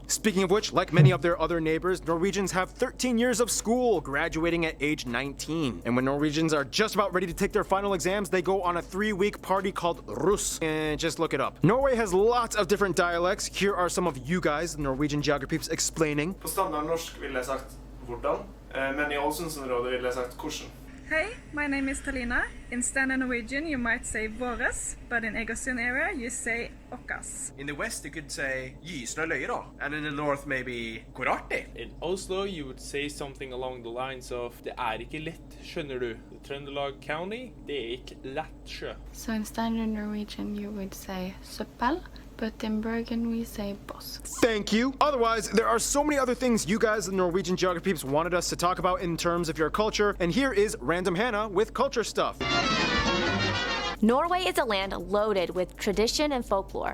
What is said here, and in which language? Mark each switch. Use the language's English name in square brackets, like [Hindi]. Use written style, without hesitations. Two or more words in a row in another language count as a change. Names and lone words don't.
[English] Speaking of which, like many of their other neighbors, Norwegians have 13 years of school, graduating at age 19. And when Norwegians are just about ready to take their final exams, they go on a 3-week party called Russ. And just look it up. Norway has lots of different dialects. Here are some of you guys, the Norwegian geographers, explaining. [Norwegian] På standardnorsk ville jeg sagt hvordan, men I Ålesundsområdet ville jeg sagt hvordan. [English] Hey, my name is Talina. In standard Norwegian, you might say våres, but in Egersund area, you say okkas. In the west, you could say [Norwegian] gysende løyer, [English] and in the north, maybe [Norwegian] hvor artig. [English] In Oslo, you would say something along the lines of [Norwegian] det ikke lett, skjønner du. Trøndelag County, det ikke lett sjø. [English] So in standard Norwegian, you would say søppel, but in Bergen we say boss. Thank you. Otherwise, there are so many other things you guys, the Norwegian geography peeps, wanted us to talk about in terms of your culture, and here is Random Hannah with culture stuff. Norway is a land loaded with tradition and folklore.